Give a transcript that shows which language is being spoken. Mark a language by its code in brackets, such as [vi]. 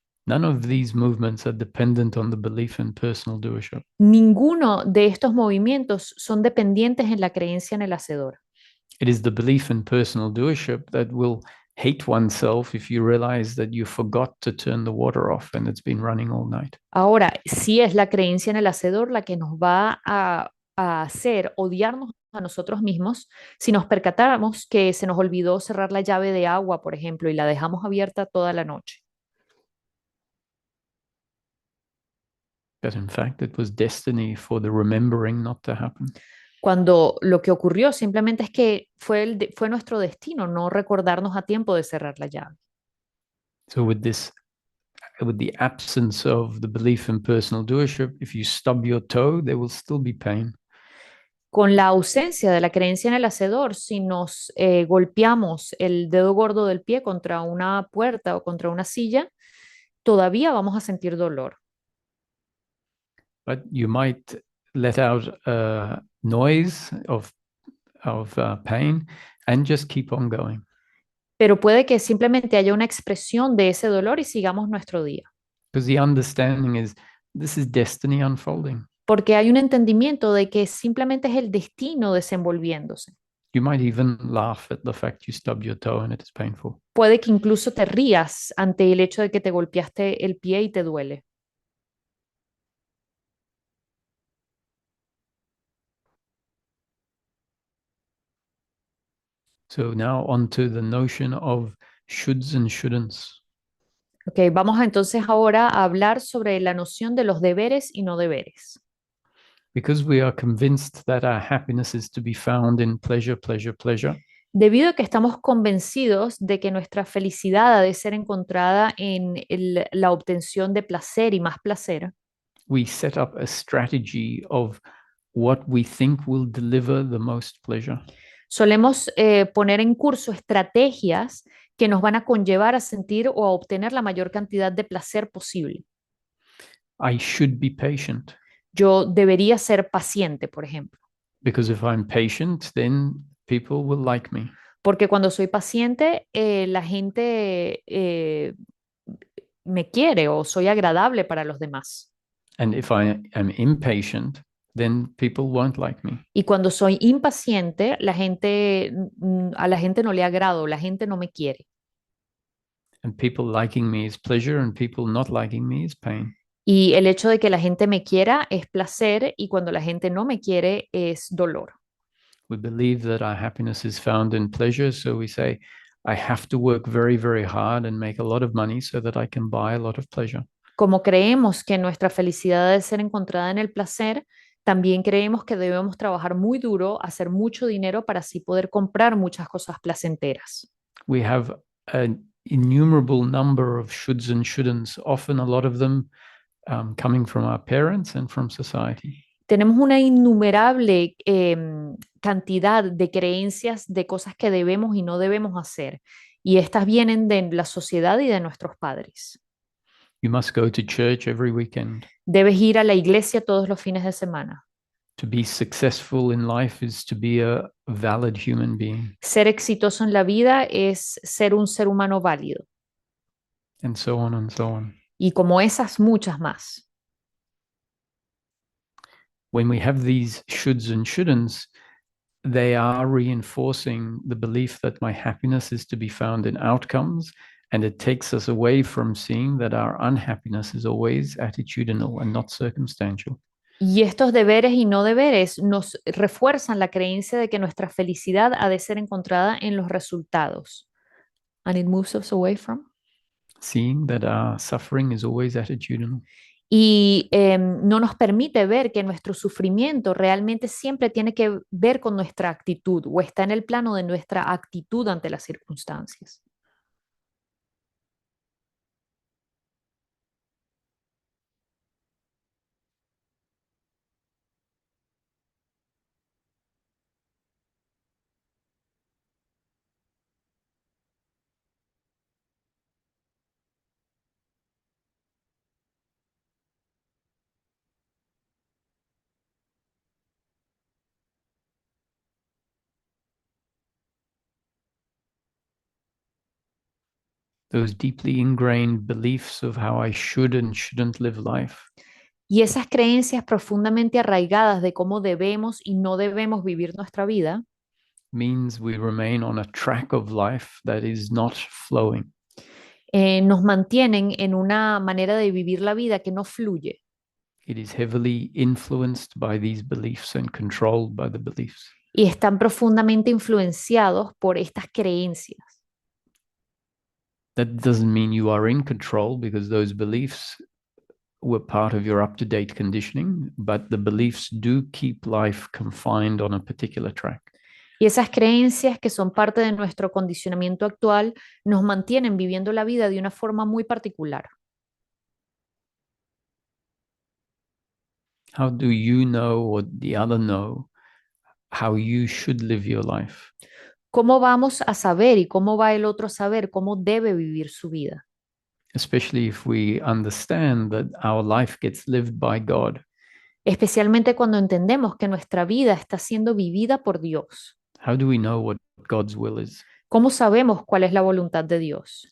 [en] None of these movements are dependent on the belief in personal doership. [es] Ninguno de estos movimientos son dependientes en la creencia en el hacedor. [en] It is the belief in personal doership that will hate oneself if you realize that you forgot to turn the water off and it's been running all night. [es] Ahora, sí es la creencia en el hacedor la que nos va a hacer odiarnos a nosotros mismos si nos percatamos que se nos olvidó cerrar la llave de agua, por ejemplo, y la dejamos abierta toda la noche. [en] But in fact, it was destiny for the remembering not to happen. [es] Cuando lo que ocurrió simplemente es que fue nuestro destino no recordarnos a tiempo de cerrar la llave. [en] So with the absence of the belief in personal doership, if you stub your toe, there will still be pain. [es] Con la ausencia de la creencia en el hacedor, si nos golpeamos el dedo gordo del pie contra una puerta o contra una silla, todavía vamos a sentir dolor. [en] But you might let out a noise of pain and just keep on going. [es] Pero puede que simplemente haya una expresión de ese dolor y sigamos nuestro día. [en] Because the understanding is this is destiny unfolding. [es] Porque hay un entendimiento de que simplemente es el destino desenvolviéndose. [en] You might even laugh at the fact you stubbed your toe and it is painful. [es] Puede que incluso te rías ante el hecho de que te golpeaste el pie y te duele. [en] So now on to the notion of shoulds and shouldn'ts. [es] Ok, vamos entonces ahora a hablar sobre la noción de los deberes y no deberes. [en] Because we are convinced that our happiness is to be found in pleasure, pleasure, pleasure, [es] Debido a que estamos convencidos de que nuestra felicidad ha de ser encontrada en la obtención de placer y más placer, [en] we set up a strategy of what we think will deliver the most pleasure. [es] solemos poner en curso estrategias que nos van a conllevar a sentir o a obtener la mayor cantidad de placer posible. [en] I should be patient [es] Yo debería ser paciente, por ejemplo, [en] because if I'm patient, then people will like me. [es] porque cuando soy paciente, la gente me quiere o soy agradable para los demás. [en] And if I am impatient, then people won't like me. [es] Y cuando soy impaciente, a la gente no le agrado, la gente no me quiere. [en] And people liking me is pleasure, and people not liking me is pain. [es] Y el hecho de que la gente me quiera es placer y cuando la gente no me quiere es dolor. [en] We believe that our happiness is found in pleasure, so we say, I have to work very, very hard and make a lot of money so that I can buy a lot of pleasure. [es] Como creemos que nuestra felicidad debe ser encontrada en el placer, también creemos que debemos trabajar muy duro, hacer mucho dinero para así poder comprar muchas cosas placenteras. [en] We have an innumerable number of shoulds and shouldn'ts, often a lot of them coming from our parents and from society. [es] Tenemos una innumerable cantidad de creencias de cosas que debemos y no debemos hacer. Y estas vienen de la sociedad y de nuestros padres. [en] You must go to church every weekend. [es] Debes ir a la iglesia todos los fines de semana. [en] To be successful in life is to be a valid human being, [es] Ser exitoso en la vida es ser un ser humano válido. [en] and so on and so on. [es] Y como esas, muchas más. [en] When we have these shoulds and shouldn'ts, they are reinforcing the belief that my happiness is to be found in outcomes, and it takes us away from seeing that our unhappiness is always attitudinal and not circumstantial. [es] Y estos deberes y no deberes nos refuerzan la creencia de que nuestra felicidad ha de ser encontrada en los resultados. [en] And it moves us away from. Seeing that our suffering is always attitudinal. [es] Y no nos permite ver que nuestro sufrimiento realmente siempre tiene que ver con nuestra actitud o está en el plano de nuestra actitud ante las circunstancias. [en] those deeply ingrained beliefs of how I should and shouldn't live life, [es] Y esas creencias profundamente arraigadas de cómo debemos y no debemos vivir nuestra vida [en] means we remain on a track of life that is not flowing. [es] nos mantienen en una manera de vivir la vida que no fluye [en] It is heavily influenced by these beliefs and controlled by the beliefs. [es] y están profundamente influenciados por estas creencias. [en] That doesn't mean you are in control, because those beliefs were part of your up-to-date conditioning, but the beliefs do keep life confined on a particular track. [es] Y esas creencias que son parte de nuestro condicionamiento actual nos mantienen viviendo la vida de una forma muy particular. [en] How do you know, or the other know, how you should live your life? [es] ¿Cómo vamos a saber y cómo va el otro a saber cómo debe vivir su vida? [en] Especially if we understand that our life gets lived by God. [es] Especialmente cuando entendemos que nuestra vida está siendo vivida por Dios. [en] How do we know what God's will is? [es] ¿Cómo sabemos cuál es la voluntad de Dios?